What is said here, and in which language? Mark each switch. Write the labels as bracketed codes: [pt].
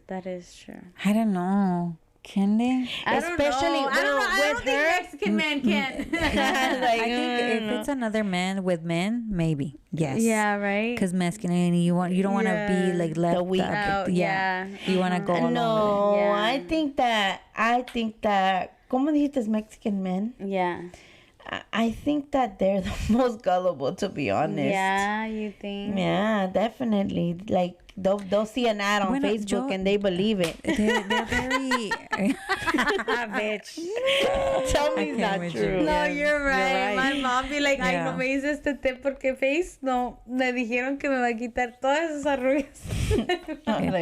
[en] That is true. I don't know. Can they? I don't think Mexican men can. I think if it's another man with men, maybe. Yes. Yeah, right. Because masculinity, you don't want to be like left the weak. Yeah. You want to go along with it. Yeah. I think that [es] ¿cómo dijiste [en] Mexican men? Yeah. I think that they're the most gullible, to be honest. Yeah, you think? Yeah, definitely. Like, they'll see an ad on Facebook and they believe it. They're very... Bitch. Tell me it's not true. No, you're right. My mom be like, [es] ay, no me dices este té porque Face, no, me dijeron que me va a quitar todas esas arrugas.